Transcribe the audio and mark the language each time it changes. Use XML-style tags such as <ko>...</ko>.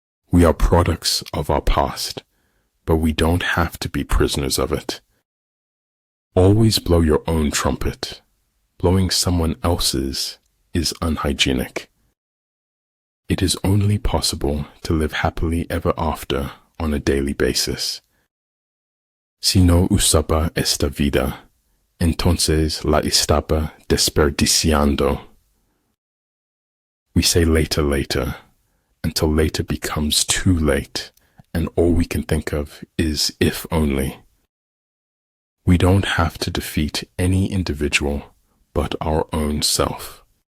<en>We are products of our past, but we don't have to be prisoners of it. Always blow your own trumpet. Blowing someone else's is unhygienic. It is only possible to live happily ever after on a daily basis.</en> <es>Si no usaba esta vida, entonces la estaba desperdiciando.</es> <en>We say later, later, until later becomes too late, and all we can think of is if only. We don't have to defeat any individual but our own self.</en>